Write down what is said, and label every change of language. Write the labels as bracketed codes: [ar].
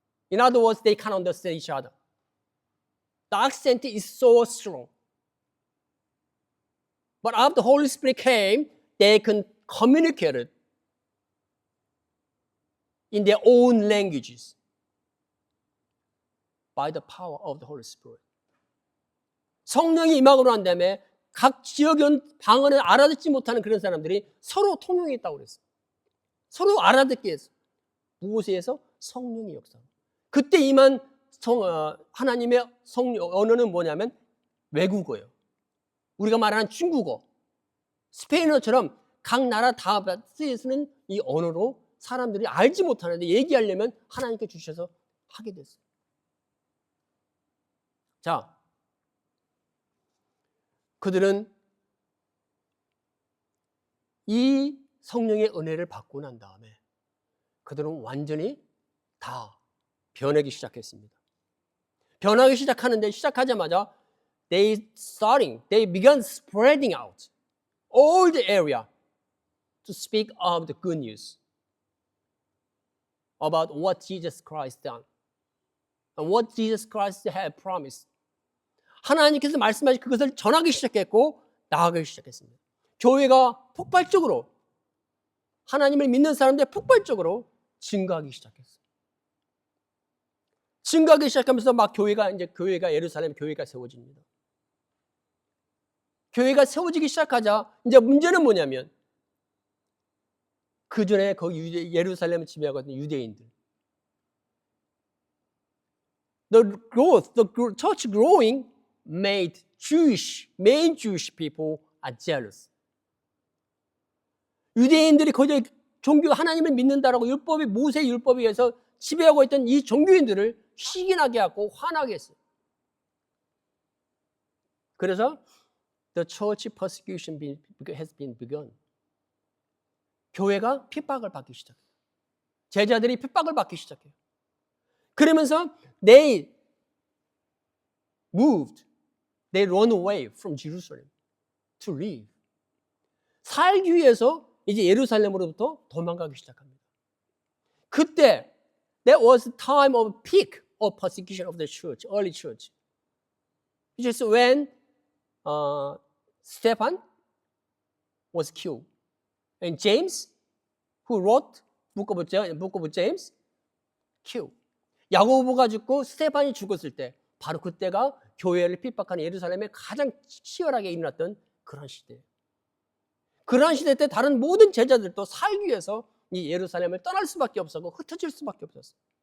[en] In other words, they can understand each other. The accent is so strong. But after the Holy Spirit came, they can communicate it in their own languages by the power of the Holy Spirit. [ko] 성령이 임하고 난 다음에 각 지역의 방언을 알아듣지 못하는 그런 사람들이 서로 통용했다고 그랬어요. 서로 알아듣게 해서. 무엇에 의해서? 성령의 역사. 그때 임한 하나님의 언어는 뭐냐면 외국어예요. 우리가 말하는 중국어, 스페인어처럼 각 나라 다 쓰는 이 언어로 사람들이 알지 못하는데 얘기하려면 하나님께 주셔서 하게 됐어요. 자, 그들은 이 성령의 은혜를 받고 난 다음에 그들은 완전히 다 변하기 시작했습니다. 변하기 시작하자마자 [en] they began spreading out all the area to speak of the good news about what Jesus Christ done and what Jesus Christ had promised. [ko] 하나님께서 말씀하신 그것을 전하기 시작했고 나아가기 시작했습니다. 교회가 폭발적으로 하나님을 믿는 사람들이 폭발적으로 증가하기 시작했어요. 증가하기 시작하면서 막 교회가 예루살렘 교회가 세워집니다. 교회가 세워지기 시작하자 이제 문제는 뭐냐면 그 전에 거기 예루살렘을 지배하고 있던 유대인들. [en] The church growing made main Jewish people are jealous. [ko] 유대인들이 거저 종교 하나님을 믿는다라고 모세 율법에 의해서 지배하고 있던 이 종교인들을 시기나게 하고 화나게 했어요. 그래서 [en] the church persecution has been begun. [ko] 교회가 핍박을 받기 시작해요. 제자들이 핍박을 받기 시작해요. 그러면서 [en] they run away from Jerusalem to leave. [ko] 살기 위해서 이제 예루살렘으로부터 도망가기 시작합니다. 그때 [en] that was the time of peak of persecution of the church, early church. Which is when Stephen was killed. And James, who wrote book of James, killed. [ko] 야고보가 죽고 스테반이 죽었을 때 바로 그때가 교회를 핍박하는 예루살렘에 가장 치열하게 일어났던 그런 시대예요. 그러한 시대 때 다른 모든 제자들도 살기 위해서 이 예루살렘을 떠날 수밖에 없었고 흩어질 수밖에 없었어요.